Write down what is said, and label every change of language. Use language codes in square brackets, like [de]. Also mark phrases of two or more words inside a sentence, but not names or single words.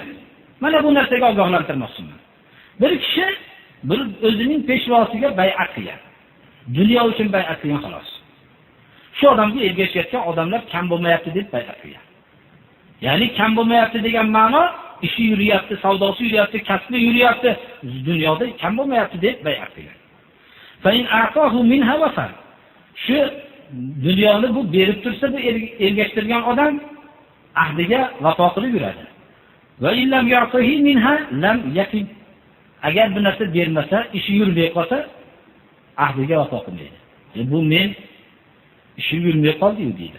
[uz] Mana bu narsaga ogohlantirmoqchiman. Bir kishi bir o'zining peshvosiga bay'at qilgan. Dunyo uchun bay'at qilgan xolos. Shu odamga ergashayotgan odamlar kam bo'lmayapti deb bay'at qilgan. Ya'ni kam bo'lmayapti degan ma'no, ishi yuryapti, savdosi yuryapti, kasbi yuryapti, dunyoda kam bo'lmayapti deb bay'at qilgan. [ar] فإن أعطاه منها وفى. [uz] Shu dunyoni bu berib tursa, bu ergashtirgan odam ahdiga vafo qilib yuradi. [ar] وإن لم يعطه منها لم يقم. [uz] Agar bu narsa bermasa, ishi yurmay qolsa, ahdiga vafo qilmaydi. Bu men ishim yurmay qoldi deydi.